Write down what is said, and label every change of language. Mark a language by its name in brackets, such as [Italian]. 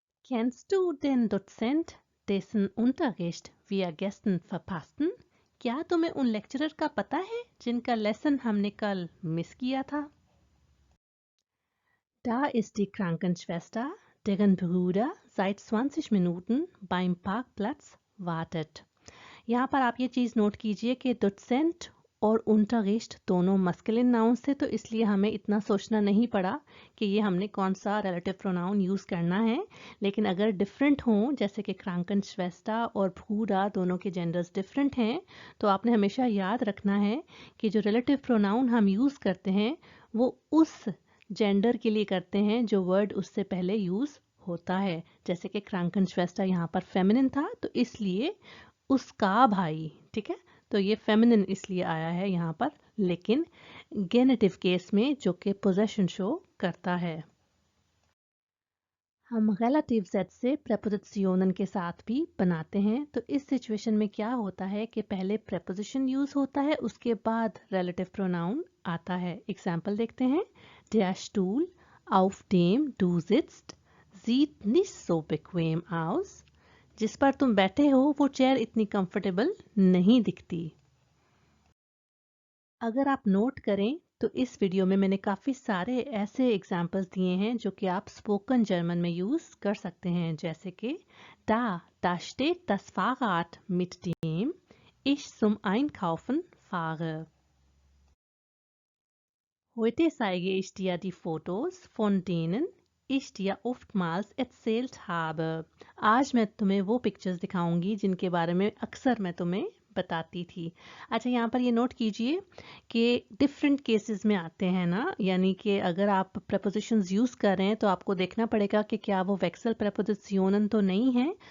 [German] Kennst du den Dozent, dessen Unterricht wir gestern verpassten? [Hindi] क्या तुम्हें उन लेक्चरर का पता है जिनका लेसन हमने कल मिस किया था? [German] Da ist die Krankenschwester, deren Bruder seit 20 Minuten beim Parkplatz wartet। [Hindi] यहाँ पर आप ये चीज़ नोट कीजिए कि डोसेंट और unterricht दोनों मस्कुलिन नाउन्स थे, तो इसलिए हमें इतना सोचना नहीं पड़ा कि ये हमने कौन सा रिलेटिव प्रोनाउन यूज़ करना है। लेकिन अगर डिफरेंट हों, जैसे कि क्रांकनश्वेस्टा और भूरा दोनों के जेंडर्स डिफरेंट हैं, तो आपने हमेशा याद रखना है कि जो रिलेटिव प्रोनाउन हम यूज़ करते हैं वो उस जेंडर के लिए करते हैं जो वर्ड उससे पहले यूज़ होता है। जैसे कि क्रांकनश्वेस्टा यहाँ पर फेमिनिन था, तो इसलिए उसका भाई, ठीक है, तो ये फेमिनिन इसलिए आया है यहाँ पर लेकिन गेनेटिव केस में जो कि पोजेशन शो करता है। हम रिलेटिव सेट से प्रेपोजिशनन के साथ भी बनाते हैं। तो इस सिचुएशन में क्या होता है कि पहले प्रेपोजिशन यूज होता है, उसके बाद रिलेटिव प्रोनाउन आता है। एग्जाम्पल देखते हैं। [German] Der Stuhl auf dem du sitzt sieht nicht so bequem aus। [Hindi] जिस पर तुम बैठे हो वो चेयर इतनी कंफर्टेबल नहीं दिखती। अगर आप नोट करें तो इस वीडियो में मैंने काफ़ी सारे ऐसे एग्जाम्पल्स दिए हैं जो कि आप स्पोकन जर्मन में यूज़ कर सकते हैं, जैसे कि [German] da steht das Fahrrad mit dem ich zum Einkaufen fahre। Heute zeige ich dir die Fotos von denen ich dir oftmals erzählt habe। [Hindi] आज मैं तुम्हें वो पिक्चर्स दिखाऊंगी जिनके बारे में अक्सर मैं तुम्हें बताती थी। अच्छा, यहाँ पर ये नोट कीजिए कि डिफरेंट केसेस में आते हैं ना, यानी कि अगर आप प्रपोजिशंस यूज़ कर रहे हैं तो आपको देखना पड़ेगा कि क्या वो वेक्सल प्रपोजिशनन तो नहीं है।